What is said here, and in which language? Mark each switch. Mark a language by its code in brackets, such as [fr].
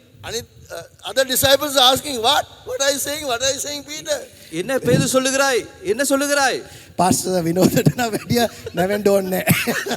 [si] අනිත් [en] other disciples are asking what are you saying Peter? [ta] என்ன பேதுரு சொல்லுகிறாய்? என்ன சொல்லுகிறாய்? [si] පාස්ටර් විනෝදට නම් වැඩිය නැවෙන්න ඕනේ නැහැ.